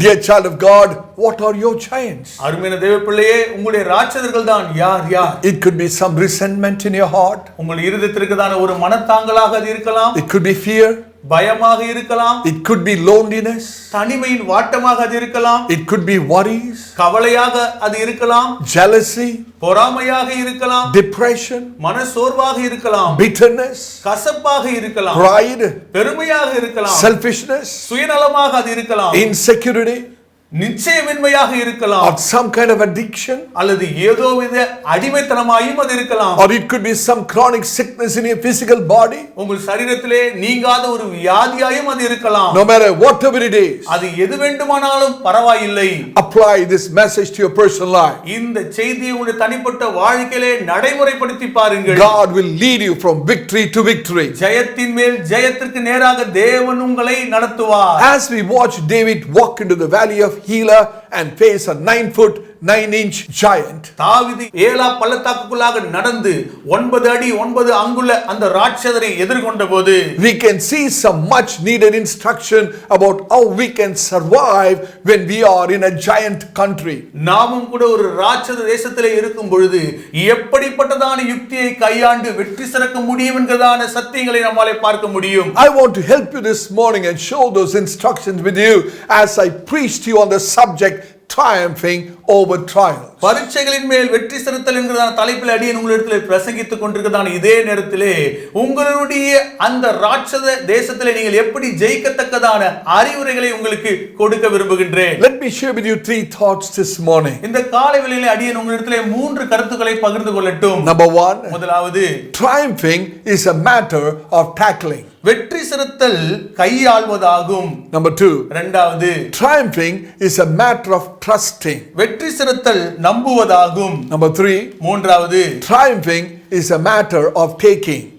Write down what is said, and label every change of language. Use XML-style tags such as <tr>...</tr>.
<en>Dear child of God, what are your giants?</en> <ta>அருமையான தேவ பிள்ளையே, உங்களுடைய ராட்சதர்கள் தான் யார் யார்?</ta> <en>It could be some resentment in your heart.</en> <ta>உங்கள் இருதயத்திற்குதான ஒரு மனத்தாங்கலாக அது இருக்கலாம்.</ta> <en>It could be fear.</en> <ta>பயமாக இருக்கலாம்.</ta> <en>It could be loneliness.</en> <ta>தனிமையின் வாட்டமாக அது இருக்கலாம்.</ta> <en>It could be worries.</en> <ta>கவலையாக அது இருக்கலாம்.</ta> <en>Jealousy.</en> <ta>பொறாமையாக இருக்கலாம்.</ta> <en>Depression.</en> <ta>மனசோர்வாக இருக்கலாம்.</ta> <en>Bitterness.</en> <ta>கசப்பாக இருக்கலாம்.</ta> <en>Pride.</en> <ta>பெருமையாக இருக்கலாம்.</ta> <en>Selfishness.</en> <ta>சுயநலமாக அது இருக்கலாம்.</ta> <en>Insecurity.</en> <ta>நிச்சயமின்மையாக இருக்கலாம்.</ta> <en>Or some kind of addiction.</en> <ta>அல்லது ஏதோ வித அடிமைத்தனமாயும் அது இருக்கலாம்.</ta> <en>Or it could be some chronic sickness in your physical body.</en> <ta>உங்கள் சரீரத்திலே நீங்காத ஒரு வியாதியாயும் அது இருக்கலாம்.</ta> <en>No matter whatever it is,</en> <ta>அது எது வேண்டுமானாலும் பரவாயில்லை.</ta> <en>apply this message to your personal life.</en> <ta>இந்த செய்தியை உங்களுடைய தனிப்பட்ட வாழ்க்கையிலே நடைமுறைப்படுத்தி பாருங்கள்.</ta> <en>God will lead you from victory to victory.</en> <ta>ஜெயத்தின் மேல் ஜெயத்திற்கு நேராக தேவன் உங்களை நடத்துவார்.</ta> <en>As we watch David walk into the valley of Healer and face a 9-foot 9-inch giant,</en> <ta>தாவீது ஏலா பள்ளத்தாக்குக்குள்ளாக நடந்து 9 அடி 9 அங்குல அந்த ராட்சதரை எதிர்கொண்டபோது</ta> <en>we can see some much needed instruction about how we can survive when we are in a giant country.</en> <ta>நாமும் கூட ஒரு ராட்சத தேசத்திலே இருக்கும் பொழுது எப்படிப்பட்டதான யுக்தியை கையாண்டு வெற்றி சிறக்க முடியும் என்கிறதான சத்தியங்களை நம்மாலே பார்க்க முடியும்.</ta> <en>I want to help you this morning and show those instructions with you as I preach to you on the subject triumphing over trials.</en> <ta>பரீட்சைகளின் மேல் வெற்றி சிறத்தல் என்கிறதான தலைப்பில் அடியேன் உங்களிடத்தில் பிரசங்கித்துக் கொண்டிருக்கிறதான இதே நேரத்திலே உங்களுடைய அந்த ராட்சத தேசத்திலே நீங்கள் எப்படி ஜெயிக்கத்தக்கதான அறிவுரைகளை உங்களுக்கு கொடுக்க விரும்புகின்றேன்.</ta> <en>Let me share with you 3 thoughts this morning.</en> <ta>இந்த காலை வேளையிலே அடியேன் உங்களிடத்திலே 3 கருத்துக்களை பகிர்ந்து கொள்ளட்டும்.</ta> <en>Number 1,</en> <ta>முதலாவது,</ta> <en>triumphing is a matter of tackling.</en> <ta>வெற்றி சிறத்தல் கையாள்வதாகும்.</ta> <en>Number 2,</en> <ta>இரண்டாவது,</ta> <en>triumphing is a matter of trusting.</en> <ta>வெற்றி சிறத்தல் நம்புவதாகும்.</ta> <en>Number 3,</en> <ta>மூன்றாவது,</ta> <en>triumphing is a matter of taking.</en>